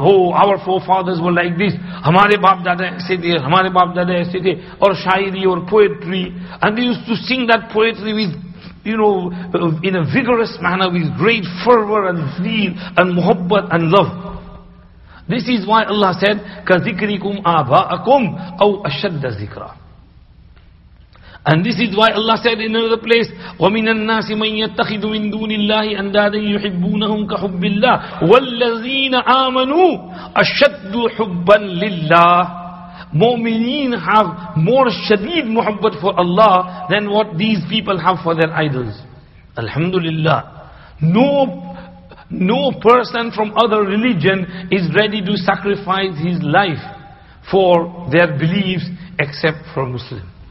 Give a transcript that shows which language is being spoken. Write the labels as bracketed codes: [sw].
[en] Oh, our forefathers were like this. [hi] Hamare baap dada aise the, [en] hamare baap dada aise the, or shairi or poetry. And they used to sing that poetry with, in a vigorous manner, with great fervor and zeal and muhabbat and love. This is why Allah said, [ar] كَذِكْرِكُمْ آبَاءَكُمْ أَوْ أَشَدَّ ذِكْرًا. [en] And this is why Allah said in another place, [ar] وَمِنَ النَّاسِ مَنْ يَتَّخِذُ مِن دُونِ اللَّهِ أَنْدَادًا يُحِبُّونَهُمْ كَحُبِّ اللَّهِ وَالَّذِينَ آمَنُوا أَشَدُّ حُبًّا لِلَّهِ. [en] Mu'mineen have more shadid muhabbat for Allah than what these people have for their idols. Alhamdulillah. No person from other religion is ready to sacrifice his life for their beliefs except for Muslim.